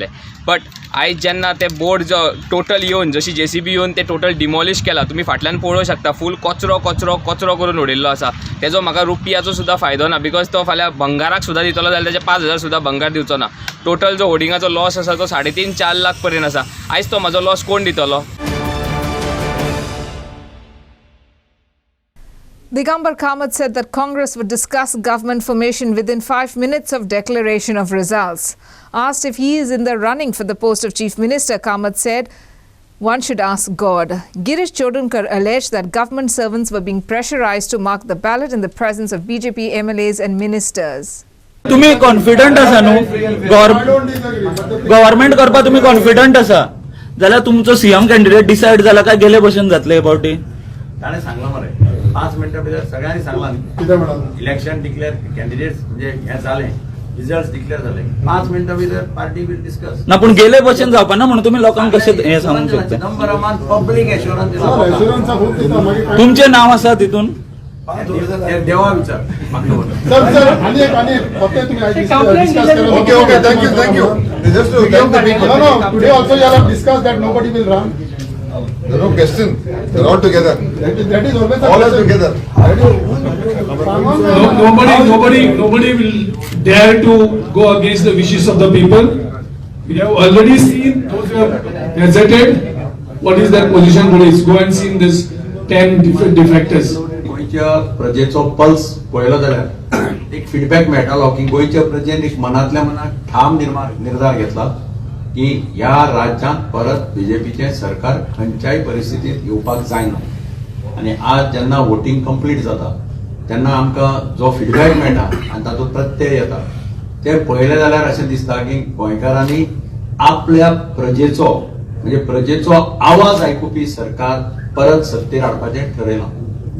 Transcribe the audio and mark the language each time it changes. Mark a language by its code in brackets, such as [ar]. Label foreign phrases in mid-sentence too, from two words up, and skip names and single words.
[kok] बट आयज जेन्ना ते बोर्ड जो टोटल येवन जशी JCB येवन ते [en] total demolish [kok] केला. तुमी फाटल्यान पळोवंक शकता फूल कचरो कचरो कचरो करून उडयल्लो आसा. तेजो म्हाका रुपयाचो सुद्दां फायदो ना बिकॉज तो फाल्यां भंगाराक सुद्दां दितलो जाल्यार तेजे 5,000 सुद्दां भंगार दिवचो ना. टोटल जो होर्डिंगाचो लॉस आसा तो 3.5-4 लाख पर्यंत आसा. आयज तो म्हाजो लॉस कोण दितलो? [en] Digambar Kamath said that Congress would discuss government formation within 5 minutes of declaration of results. Asked if he is in the running for the post of Chief Minister, Kamath said one should ask God. Girish Chodunkar alleged that government servants were being pressurized to mark the ballot in the presence of BJP MLAs and ministers. [kok] तुम्ही कॉन्फिडंट आसा न्हू गव्हर्नमेंट करपाक तुम्ही कॉन्फिडंट आसा जाल्यार तुमचो [en] CM candidate decide [kok] जाला काय गेले भशेन जातले हे फावटी? ताणें सांगला मरे 5 मिनटां भितर सगळ्यांनी सांगला [en] election declare candidates [kok] म्हणजे हे जालें [en] results declare [kok] जाले 5 मिनटां भितर [en] party will discuss [kok] ना. पूण गेले भशेन जावपा ना म्हणून तुम्ही लोकांक कशें हे सांगूंक शकता? नंबर अमान पब्लीक एश्युरन्स तुमचे नाव आसा तितून? देवा विचार सर आणि फक्त तुम्ही [en] okay thank you just to give the people know today also you have discussed that nobody will run. There are no question. They're all together. That is always all are together. Nobody will dare to go against the wishes of the people. We have already seen those who have gazetted. What is their position today? Go and see this 10 different defectors. [kok] गोयच्या प्रजेचो पल्स पळयलो जाल्यार एक फीडबॅक मेळटालो की गोयच्या प्रजेन एक मनातल्या मनात ठाम निर्धार घेतला की ह्या राज्यांत परत BJPचे सरकार खंयच्याय परिस्थितीत येवपाक जायना. आनी आज जेन्ना [en] voting complete [kok] जाता तेन्ना आमकां जो फीडबॅक मेळटा आनी तातूंत प्रत्यय येता ते पळयलें जाल्यार अशें दिसता की गोंयकारांनी आपल्या प्रजेचो म्हणजे प्रजेचो आवाज आयकुपी सरकार परत सत्तेर हाडपाचें ठरयलां.